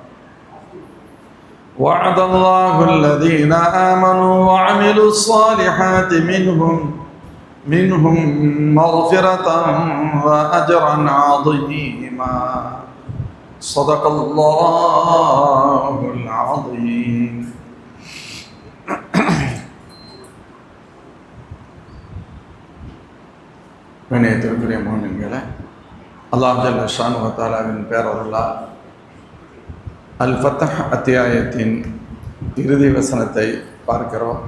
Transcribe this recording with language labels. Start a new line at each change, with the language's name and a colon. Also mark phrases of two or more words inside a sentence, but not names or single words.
Arabic: وعد الله الذين آمنوا وعملوا الصالحات منهم مغفرة وأجرا عظيما صدق الله العظيم.
Tamil: வினயத்திற்குரிய மோமின்களே, அல்லாஹ்
Arabic: جل شأنه
Tamil: தஆலாவின் பேரருளால் அல் ஃபத்ஹ் அத்தியாயத்தின் இறுதி வசனத்தை பார்க்கிறோம்.